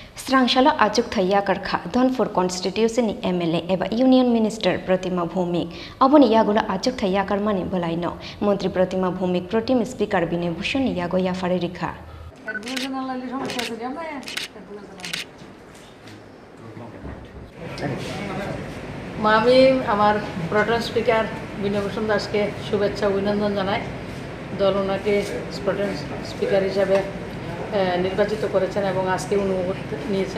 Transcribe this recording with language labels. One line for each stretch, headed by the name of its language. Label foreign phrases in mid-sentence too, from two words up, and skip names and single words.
Kok Borok: Srangsalo Achukthai Yakarkha
English: Dhanpur Constituency MLA
Kok Borok: eba
English: Union Minister
Kok Borok: Pratima Bhoumik aboni yagulo Achukthai Yakarmani bolaino Mantri Pratima Bhoumik
English: Protim Speaker
Kok Borok: Bine Bhushan yago yafare rikha
Bangla: আমি আমার
English: Protem Speaker
Bangla: বিনয় ভূষণ দাসকে শুভেচ্ছা অভিনন্দন জানাই। দল ওনাকে
English: Protem Speaker
Bangla: হিসাবে নির্বাচিত করেছেন এবং আজকে অনুমোদন নিয়েছেন।